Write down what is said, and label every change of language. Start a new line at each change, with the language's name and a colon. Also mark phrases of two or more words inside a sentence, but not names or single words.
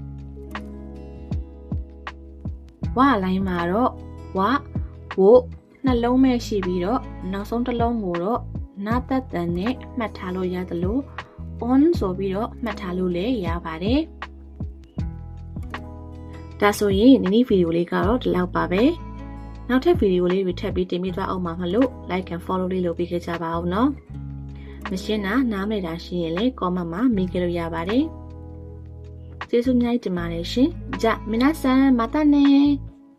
Burmese: ဝလိုင်းမှာတော့ဝဝနှလုံးပဲရှိပြီးတော့နောက်ဆုံးတစ်လုံးကိုတော့နာသက်တန်နဲ့မှတ်ထားလို့ရသလို on ဆိုပြီးတော့မှတ်ထားလို့လည်းရပါတယ် ဒါဆိုရင်ဒီနေ့ဗီဒီယိုလေးကတော့ဒီလောက်ပါပဲနောက်ထပ်ဗီဒီယိုလေးတွေထပ်ပြီးတင်ပြသွားအောင်ပါမလို့
English: like and follow
Burmese: လေးလုပ်ပေးခဲ့ကြပါဦးနော်မရှင်းတာနားမလည်တာရှိရင်လည်း comment မှာမေးခဲ့လို့ရပါတယ်ကျေးဇူးများတင်ပါတယ်ရှင်
Japanese: じゃあ皆さんまたね